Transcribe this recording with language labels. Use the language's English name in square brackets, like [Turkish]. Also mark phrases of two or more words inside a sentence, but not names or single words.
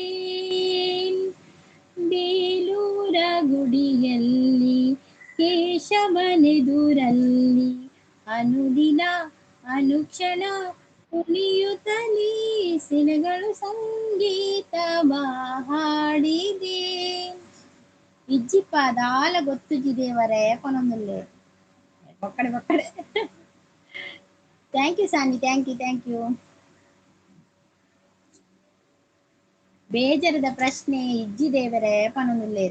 [Kannada] ಬೇಲೂರ ಗುಡಿಯಲ್ಲಿ ಕೇಶವನೆದುರಲ್ಲಿ ಅನುದಿನ ಅನುಕ್ಷಣ ಕುಣಿಯುತ್ತಲೀ ಶಿಲೆಗಳು ಸಂಗೀತವ ಹಾಡಿದೆ. [Tulu] ಇಜ್ಜಿಪ್ಪ ದಾಲ ಗೊತ್ತು ದೇವರೇ ಕೊನೊಂದುಲ್ಲೆ ಬಕ್ಕಡೆ ಬಕ್ಕಡೆ. [English] Thank you Sani, Thank you thank you. [Tulu] ಬೇಜಾರದ ಪ್ರಶ್ನೆ ಇಜ್ಜಿ ದೇವರೇ ಪನೊಂದುಲ್ಲೇರು.